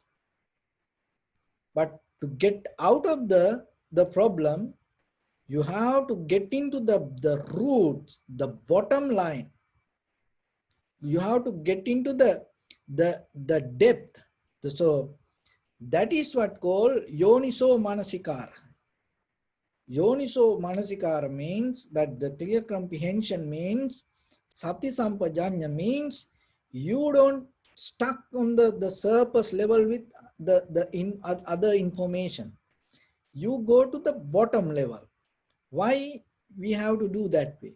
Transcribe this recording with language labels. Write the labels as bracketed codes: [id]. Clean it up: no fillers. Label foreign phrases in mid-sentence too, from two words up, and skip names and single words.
[en] But to get out of the problem, you have to get into the roots, the bottom line. You have to get into the depth. So that is what called [pi] yoniso manasikara. Yoniso manasikara [en] means that the clear comprehension means [pi] sati sampajanya [en] means you don't stuck on the surface level with other information. You go to the bottom level. Why we have to do that way?